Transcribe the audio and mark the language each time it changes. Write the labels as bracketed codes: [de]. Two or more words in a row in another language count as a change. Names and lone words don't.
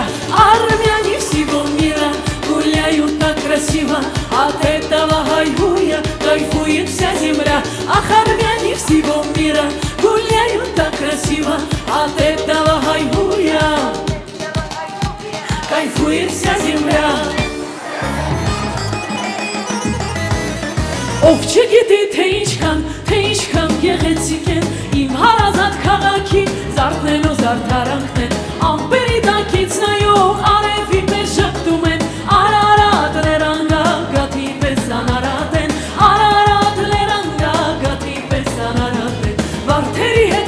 [ru] Армяне всего мира гуляют так красиво, от этого хайгуя кайфует вся земля. Ах, армяне всего мира гуляют так красиво, от этого хайгуя кайфует вся земля. [hy] Ով չգիտի թե ինչքան գեղեցիկ են իմ հարազատ քաղաքի զարդն ու զարդարանքն են, ամպերի տակից նայող արևի պես ժպտում են, Արարատներան գագաթի պես անարատ են, Արարատներան գագաթի պես անարատ են, վարդերի հետ